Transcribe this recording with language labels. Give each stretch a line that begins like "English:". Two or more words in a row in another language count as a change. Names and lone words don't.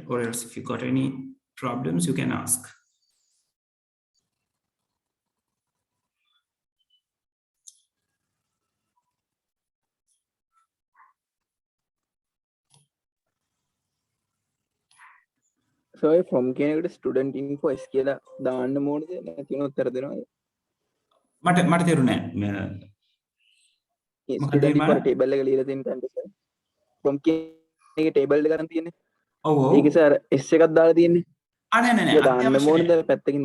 English: Or else if you got any problems, you can ask. So from Canada student info S
Sinhala: කියලා දාන්න ඕනද නැතිනම් උත්තර දෙනවද? මට තේරුණා
English: student info table
Sinhala: එක ලියලා තියෙන තැනට සර්. from එකේ table එක ගන්න තියෙන්නේ. ඔව් ඔව්. ඒකේ සර් S එකක් දාලා තියෙන්නේ. නෑ දාන්න ඕනද පැත්තකින්